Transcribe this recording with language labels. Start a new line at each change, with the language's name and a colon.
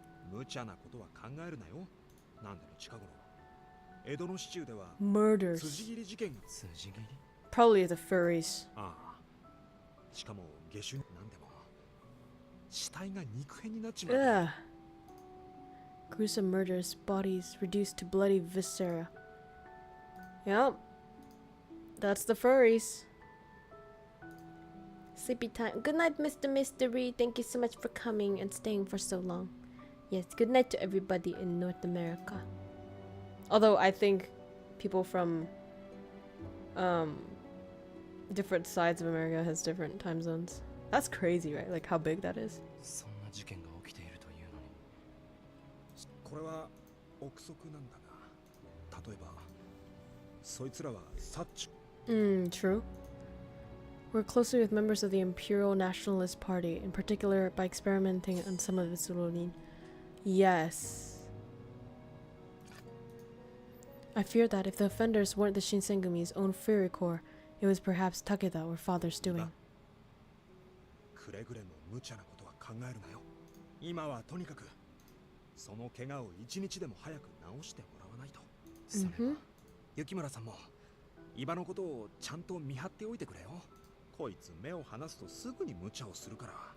Japanese: 無茶なことは考えるなよ。なんでも近頃、江戸の市中では
English: Murders.
Japanese: 辻切り事件が。辻切り
English: Probably the furries.
Japanese: ああ。しかも下手なんでも死体が肉片になっちまう。
English: Ugh. Gruesome murders, bodies reduced to bloody viscera. Yep. That's the furries. Sleepy time. Good night, Mr. Mystery. Thank you so much for coming and staying for so long. Yes, good night to everybody in North America. Although I think people from different sides of America has different time zones. That's crazy, right? Like how big that is.
Japanese: そんな事件が起きているというのに。これは憶測なんだが、例えばそいつらはサッチ。
English: True. We're closely with members of the Imperial Nationalist Party, in particular by experimenting on some of its ruling. Yes. I fear that if the offenders weren't the Shinsengumi's own Fury Corps, it was perhaps Takeda or father's doing.
Japanese: くれぐれも無茶なことは考えるなよ。今はとにかくその怪我を一日でも早く治してもらわないと。雪村さんも今のことをちゃんと見張っておいてくれよ。こいつ目を離すとすぐに無茶をするから。